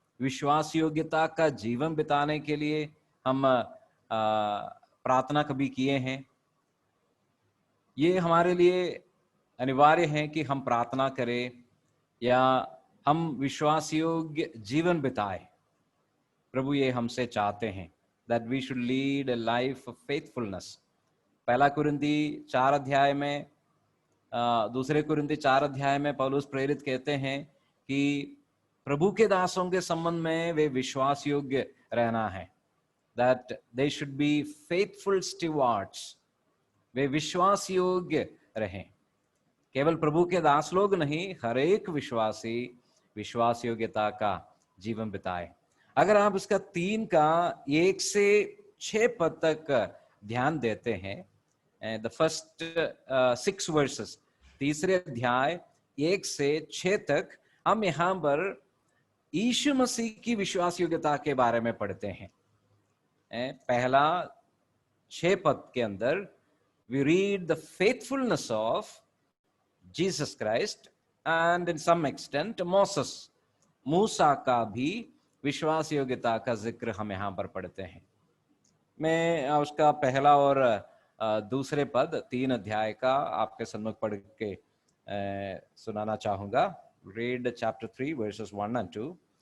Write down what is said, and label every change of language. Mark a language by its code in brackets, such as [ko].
[hi] विश्वास योग्यता का जीवन बिताने के लिए हम प्रार्थना कभी किए हैं? ये हमारे लिए अनिवार्य है कि हम प्रार्थना करें या हम विश्वास योग्य जीवन बिताएं। प्रभु ये हमसे चाहते हैं [en] that we should lead a life of faithfulness। [hi] पहला कुरिन्थी 4 अध्याय में दूसरे कुरिन्थी 4 अध्याय में पौलुस प्रेरित कहते हैं कि प्रभु के दासों के संबंध में वे विश्वास योग्य रहना है, [en] that they should be faithful stewards। [hi] वे विश्वास योग्य रहें। केवल प्रभु के दास लोग नहीं, हर एक विश्वासी विश्वास योग्यता का जीवन बिताए। अगर आप इसका 3 का 1 से 6 पद तक ध्यान देते हैं, [en] the first 6 verses, [hi] तीसरे अध्याय 1 से 6 तक, हम यहाँ पर यीशु मसीह की विश्वास योग्यता के बारे में पढ़ते हैं। पहला 6 पद के अंदर [en] we read the faithfulness of Jesus Christ and in some extent Moses। [hi] मूसा का भी विश्वास योग्यता का जिक्र हम यहाँ पर पढ़ते हैं। मैं उसका पहला और दूसरे पद 3 अध्याय का आपके सम्मुख पढ़ के सुनाना चाहूंगा। [en] Read chapter 3 verses 1 and 2।